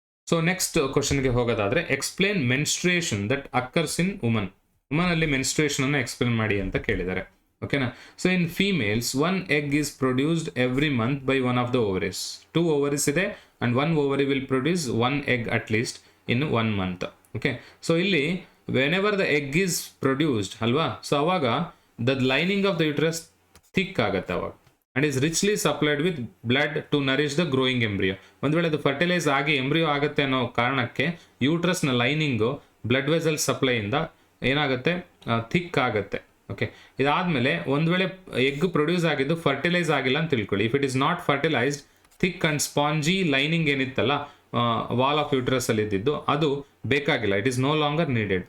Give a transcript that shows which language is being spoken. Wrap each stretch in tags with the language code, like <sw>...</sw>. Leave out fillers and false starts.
<en>so next</en> <kn>ಕ್ವಶನ್ಗೆ ಹೋಗೋದಾದ್ರೆ,</kn> <en>Explain menstruation that occurs in woman.</en> <kn>Woman ಅಲ್ಲಿ ಮೆನ್ಸ್ಟ್ರುಯೇಷನ್ ಅನ್ನು ಎಕ್ಸ್ಪ್ಲೇನ್ ಮಾಡಿ ಅಂತ ಕೇಳಿದ್ದಾರೆ. ಓಕೆನಾ.</kn> <en>So in females 1 egg is produced every month by one of the ovaries. 2 ovaries ಇದೆ and 1 ovary will produce 1 egg at least in 1 month. Okay, so ಇಲ್ಲಿ whenever the egg is produced ಅಲ್ವಾ, so ಅವಾಗ the lining of the uterus thick</en> <kn>ಆಗುತ್ತೆ ಅವಾಗ</kn> <en>and is richly supplied with blood to nourish the growing embryo.</en> <kn>ಒಂದು ವೇಳೆ ಅದು fertilise ಆಗಿ embryo ಆಗುತ್ತೆ ಅನ್ನೋ ಕಾರಣಕ್ಕೆ ಯೂಟ್ರಸ್ನ ಲೈನಿಂಗು ಬ್ಲಡ್ ವೆಸಲ್ ಸಪ್ಲೈಯಿಂದ ಏನಾಗುತ್ತೆ, ಥಿಕ್ ಆಗುತ್ತೆ. ಓಕೆ, ಇದಾದ್ಮೇಲೆ ಒಂದು ವೇಳೆ ಎಗ್ ಪ್ರೊಡ್ಯೂಸ್ ಆಗಿದ್ದು ಫರ್ಟಿಲೈಸ್ ಆಗಿಲ್ಲ ಅಂತ ತಿಳ್ಕೊಳ್ಳಿ.</kn> <en>if it is not fertilised, thick and spongy lining ಏನಿತ್ತಲ್ಲ wall of uterus</en> <kn>ಅಲ್ಲಿ ಇದ್ದಿದ್ದು ಅದು ಬೇಕಾಗಿಲ್ಲ,</kn> <en>It is no longer needed.</en>